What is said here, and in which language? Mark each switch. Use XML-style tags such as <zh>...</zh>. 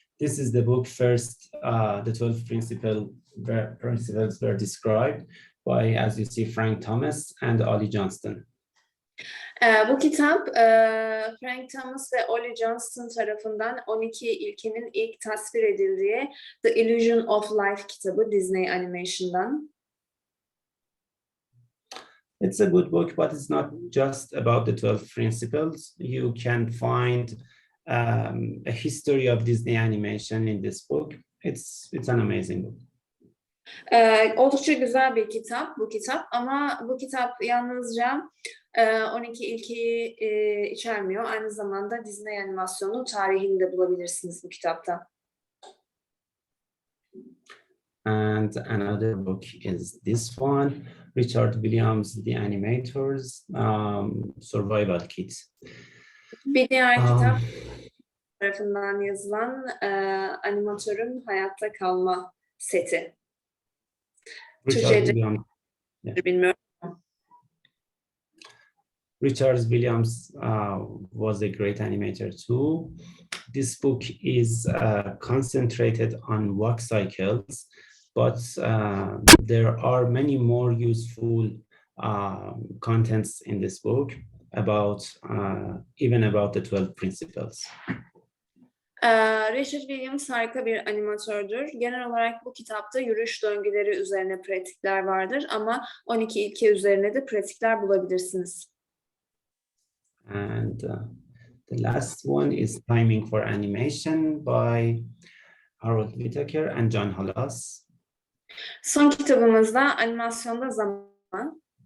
<en>This is the book first, the 12 principles were described by, as you see, Frank Thomas and Ollie Johnston.</en> <tr>Bu kitap Frank Thomas ve Ollie Johnston tarafından 12 ilkenin ilk tasvir edildiği The Illusion of Life kitabı Disney Animation'dan.</tr> <en>It's a good book, but it's not just about the 12 principles. You can find a history of Disney animation in this book. It's an amazing book.</en> <tr>Oldukça güzel bir kitap bu kitap ama bu kitap yalnızca 12 ilkeyi içermiyor. Aynı zamanda Disney animasyonu tarihini de bulabilirsiniz bu kitapta.</tr> <en>And another book is this one, Richard Williams, The Animators, Survival Kit.</en> <tr>Bir diğer kitap tarafından yazılan animatörün hayatta kalma seti.</tr> <en>Richard Williams.</en> <tr>Bilmiyorum.</tr> <en>Richard Williams was a great animator too. This book is concentrated on walk cycles, but there are many more useful contents in this book about even about the 12 principles.</en> <tr>Richard Williams harika bir animatördür. Genel olarak bu kitapta yürüyüş döngüleri üzerine pratikler vardır ama 12 ilke üzerine de pratikler bulabilirsiniz.</tr> <en>And the last one is Timing for Animation by Harold Whittaker and John Hollis.</en> <tr>Son kitabımızda animasyonda zaman.</tr>